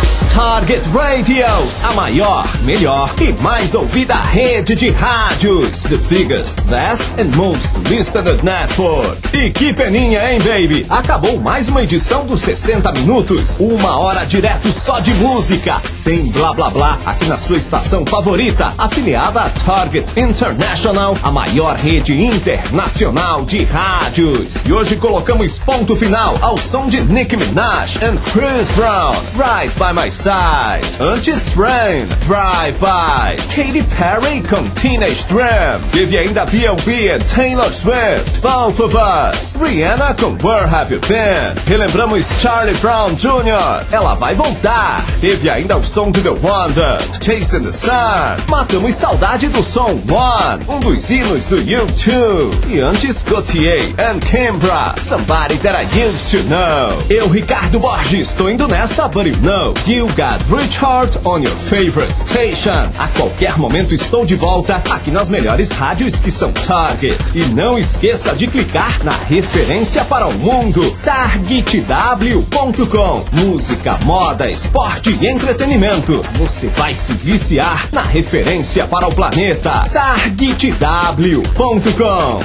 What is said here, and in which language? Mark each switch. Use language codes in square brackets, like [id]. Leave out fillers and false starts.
[pt] Target Radios, a maior, melhor e mais ouvida rede de rádios. [en] The biggest, best and most listened network. [pt] E que peninha, hein, baby? Acabou mais uma edição dos 60 minutos. Uma hora direto só de música, sem blá blá blá, aqui na sua estação favorita, afiliada a Target International, a maior rede internacional de rádios. E hoje colocamos ponto final ao som de Nicki Minaj and Chris Brown, Right By My Side. Antes, Train, Drive By, Katy Perry com Teenage Dream. Teve ainda B.O.B. e Taylor Swift, Both of Us, Rihanna com Where Have You Been. Relembramos Charlie Brown Jr., Ela Vai Voltar. Teve ainda o som do The Wonder, Chasing the Sun. Matamos saudade do som One, um dos hinos do U2. E antes, Gautier and Kimbra, Somebody That I Used to Know. Eu, Ricardo Borges, estou indo nessa, [en] but you know, you got Richard on your favorite station. [pt] A qualquer momento estou de volta aqui nas melhores rádios que são Target. E não esqueça de clicar na referência para o mundo, targetw.com. Música, moda, esporte e entretenimento. Você vai se viciar na referência para o planeta, targetw.com.